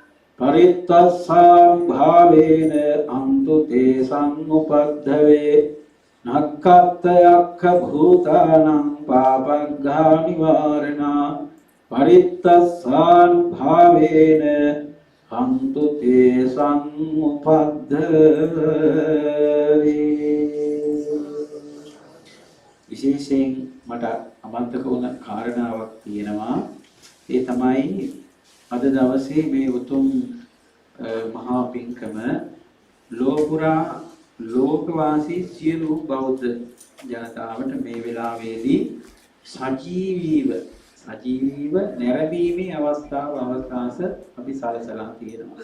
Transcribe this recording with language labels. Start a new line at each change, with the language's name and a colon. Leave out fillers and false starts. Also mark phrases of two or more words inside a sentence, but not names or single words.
Pali: පරිත්තස්සානුභාවේන අන්තු තේ සම්උපද්දවේ නක්ඛත්ත යක්ඛ භූතානං පාපග්ඝා නිවාරණා පරිත්තස්සානුභාවේන අන්තු තේ සම්උපද්දවේ.
Sinhala: විශේෂයෙන් මට අමතක වුණ කාරණාවක් තියෙනවා. ඒ තමයි අද දවසේ මේ උතුම් මහා පින්කම ලෝපුරා ලෝකවාසී සියලු බෞද්ධ ජනතාවට මේ වෙලාවේදී සජීවීව නැරඹීමේ අවස්ථාව අවකාශ අපි සලසලා තියෙනවා.